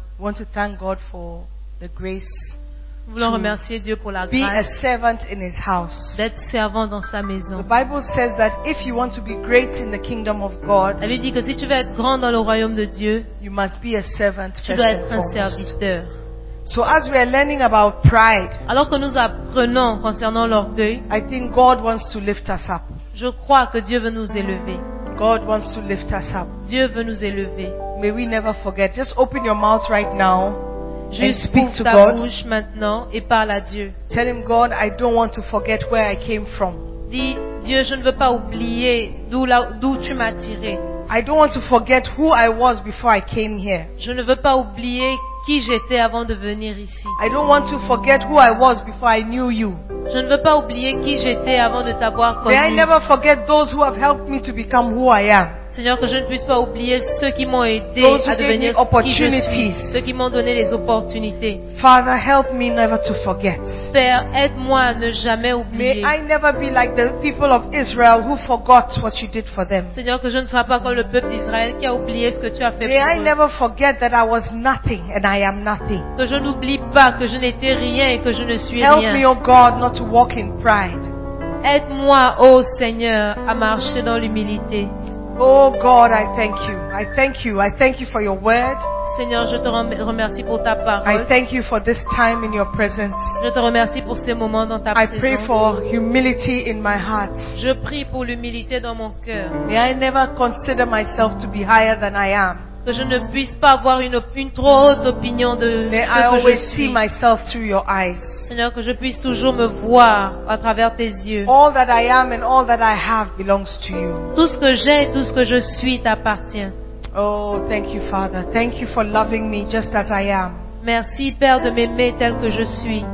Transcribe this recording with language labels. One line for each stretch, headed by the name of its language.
English: I want to thank God for the grace.
French: Nous voulons remercier Dieu pour la grâce.
English: Be a servant in His house.
French: D'être servant dans sa maison.
English: The Bible says that if you want to be great in the kingdom of God,
French: la Bible dit que si tu veux être grand dans le royaume de Dieu,
English: you must be a servant first.
French: Tu dois être un serviteur.
English: So as we are learning about pride,
French: alors que nous apprenons concernant l'orgueil,
English: I think God wants to lift us up.
French: Je crois que Dieu veut nous élever.
English: God wants to lift us up.
French: Dieu veut nous élever.
English: May we never forget. Just open your mouth right now.
French: Juste
English: speak
French: ouvre
English: to
French: ta
English: God.
French: Bouche maintenant et parle à Dieu.
English: Tell him, God, I don't want to forget where I came from.
French: Dis, Dieu, je ne veux pas oublier d'où tu m'as tiré.
English: I don't want to forget who I was before I came here.
French: Je ne veux pas oublier qui j'étais avant de venir ici.
English: I don't want to forget who I was before I knew you.
French: Je ne veux pas oublier qui j'étais avant de t'avoir connu.
English: May I never forget those who have helped me to become who I am.
French: Seigneur, que je ne puisse pas oublier ceux qui m'ont aidé à devenir qui je suis, ceux qui m'ont donné les opportunités.
English: Father, help me never to forget.
French: Père, aide-moi à ne jamais oublier.
English: May I never be like the people of Israel who forgot what you did for them.
French: Seigneur, que je ne sois pas comme le peuple d'Israël qui a oublié ce que tu as fait
English: May
French: pour eux.
English: May I never forget that I was nothing and I am nothing.
French: Que je n'oublie pas que je n'étais rien et que je ne suis
English: help
French: rien.
English: Help me, oh God, not to walk in pride.
French: Aide-moi, oh Seigneur, à marcher dans l'humilité.
English: Oh God, I thank you. I thank you. I thank you for your word.
French: Seigneur, je te remercie pour ta parole.
English: I thank you for this time in your presence.
French: Je te remercie pour ces moments dans ta présence.
English: I pray for humility in my heart.
French: Je prie pour l'humilité dans mon cœur.
English: May I never consider myself to be higher than I am.
French: Que je ne puisse pas avoir une trop haute opinion de ce que je suis.
English: May I always see myself through your eyes.
French: Seigneur, que je puisse toujours me voir à travers tes yeux.
English: All that I am and all that I have belongs to you.
French: Tout ce que j'ai et tout ce que je suis t'appartient.
English: Oh, thank you, Father. Thank you for loving me just as I am.
French: Merci, Père, de m'aimer tel que je suis.